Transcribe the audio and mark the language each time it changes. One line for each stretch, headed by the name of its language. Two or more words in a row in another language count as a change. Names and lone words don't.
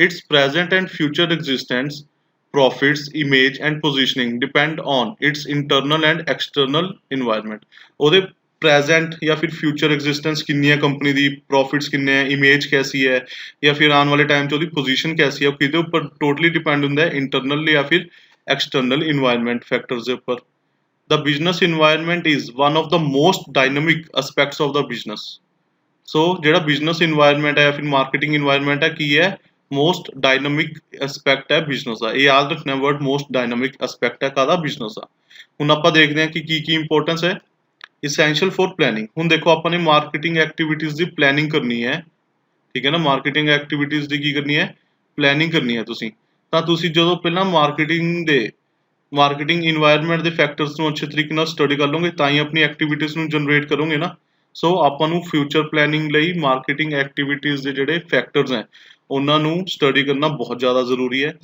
English: Its present and future existence, profits, image and positioning depend on its internal and external environment.
Punjabi: ਉਹਦੇ ਪ੍ਰੈਜ਼ੈਂਟ ਜਾਂ ਫਿਰ
English: future existence
Punjabi: ਕਿੰਨੀ ਹੈ ਕੰਪਨੀ ਦੀ, ਪ੍ਰੋਫਿਟਸ ਕਿੰਨੇ ਹੈ, ਇਮੇਜ ਕੈਸੀ ਹੈ, ਜਾਂ ਫਿਰ ਆਉਣ ਵਾਲੇ ਟਾਈਮ 'ਚ ਉਹਦੀ ਪੋਜੀਸ਼ਨ ਕੈਸੀ ਹੈ, ਉਹ ਕਿਹਦੇ ਉੱਪਰ
English: totally depend
Punjabi: ਹੁੰਦਾ ਹੈ, ਇੰਟਰਨਲ ਜਾਂ ਫਿਰ
English: external environment factors
Punjabi: ਦੇ ਉੱਪਰ।
English: The business environment is one of the most dynamic aspects of the business।
Punjabi: So ਜਿਹੜਾ
English: business environment
Punjabi: ਹੈ ਜਾਂ ਫਿਰ
English: marketing environment
Punjabi: ਹੈ, ਕੀ ਹੈ,
English: most dynamic aspect ਹੈ business ਦਾ।
Punjabi: ਇਹ ਯਾਦ ਰੱਖਣਾ
English: word most dynamic aspect
Punjabi: ਹੈ ਕਾਹਦਾ, business ਦਾ। ਹੁਣ ਆਪਾਂ ਦੇਖਦੇ ਹਾਂ ਕਿ ਕੀ ਇੰਪੋਰਟੈਂਸ ਹੈ।
English: essential for planning।
Punjabi: ਹੁਣ ਦੇਖੋ ਆਪਾਂ ਨੇ
English: marketing activities
Punjabi: ਦੀ planning ਕਰਨੀ ਹੈ, ਠੀਕ ਹੈ ਨਾ।
English: marketing activities
Punjabi: ਦੀ ਕੀ ਕਰਨੀ ਹੈ, planning ਕਰਨੀ ਹੈ ਤੁਸੀਂ। ਤਾਂ ਤੁਸੀਂ ਜਦੋਂ ਪਹਿਲਾਂ
English: marketing environment
Punjabi: ਦੇ ਫੈਕਟਰਸ ਨੂੰ ਅੱਛੇ ਤਰੀਕੇ ਨਾਲ ਸਟੱਡੀ ਕਰ ਲਓਗੇ ਤਾਂ ਹੀ ਆਪਣੀ ਐਕਟੀਵਿਟੀਜ਼ ਨੂੰ ਜਨਰੇਟ ਕਰੋਗੇ ਨਾ। ਸੋ ਆਪਾਂ ਨੂੰ
English: future planning
Punjabi: ਲਈ
English: marketing activities
Punjabi: ਦੇ ਜਿਹੜੇ ਫੈਕਟਰਸ ਹੈ ਉਹਨਾਂ ਨੂੰ ਸਟੱਡੀ ਕਰਨਾ ਬਹੁਤ ਜ਼ਿਆਦਾ ਜ਼ਰੂਰੀ ਹੈ।